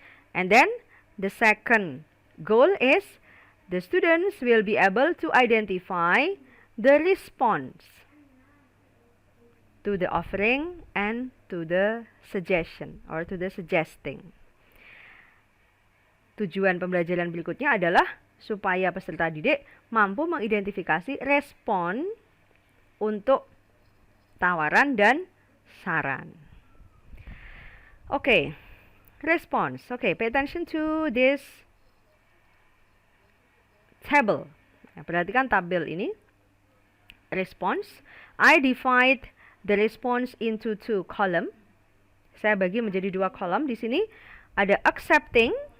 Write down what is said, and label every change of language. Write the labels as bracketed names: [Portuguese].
[English] And then the second goal is the students will be able to identify the response to the offering and to the suggestion or to the suggesting. [Indonesian] Tujuan pembelajaran berikutnya adalah supaya peserta didik mampu mengidentifikasi respon untuk tawaran dan saran. [English] Okay, response. Okay, pay attention to this table. [Indonesian] Perhatikan tabel ini. Response. [English] I divide the response into two column. [Indonesian] Saya bagi menjadi dua kolom. Di sini ada accepting.